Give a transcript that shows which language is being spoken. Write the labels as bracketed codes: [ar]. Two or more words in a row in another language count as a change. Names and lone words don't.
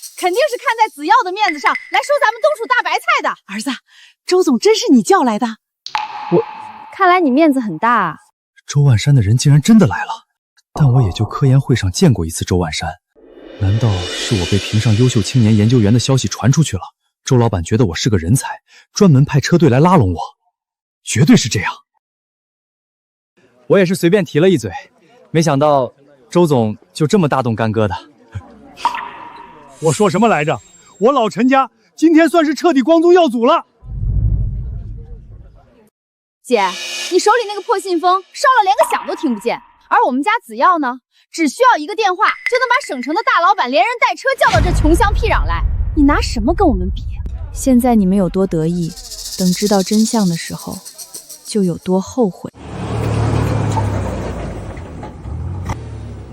[zh] 肯定是看在紫藥的面子上來收咱們冬儲大白菜的。兒子，周總真是你叫來的？看來你面子很大啊。周萬山的人竟然真的來了，但我也就科研會上見過一次周萬山。難道是我被評上優秀青年研究員的消息傳出去了？周老闆覺得我是個人才，專門派車隊來拉攏我，絕對是這樣。我也是隨便提了一嘴，沒想到周總就這麼大動干戈的。我說什麼來着？我老陳家今天算是徹底光宗耀祖了。姐，你手裡那個破信封燒了連個響都聽不見，而我們家紫藥呢，只需要一個電話就能把省城的大老闆連人帶車叫到這窮鄉僻壤來。你拿什麼跟我們比？現在你們有多得意，等知道真相的時候，就有多後悔。